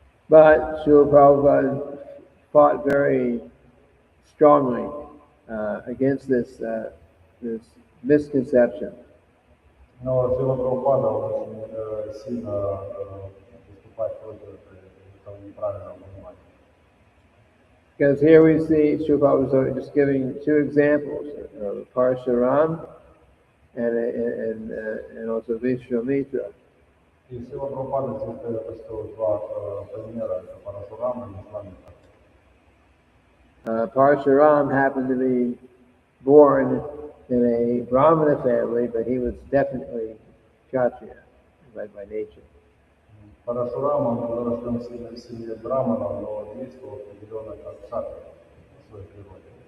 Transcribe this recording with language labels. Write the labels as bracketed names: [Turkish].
[English] But Srila Prabhupada fought very strongly against this misconception. [Russian] Но Шрила Прабхупада очень сильно выступает против этого неправильного понимания. [English] Because here we see Srila Prabhupada just giving two examples of Parasurama and also Vishwamitra. [Russian] И Шрила Прабхупада здесь дает что два примера, это Парашурама и Вишвамитра. [English] Parasurama happened to be born in a Brahmana family, but he was definitely Kshatriya by nature. [Russian] Парашурама, он был рожден в семье Брамана, но действовал определенно как Кшатрия в своей природе.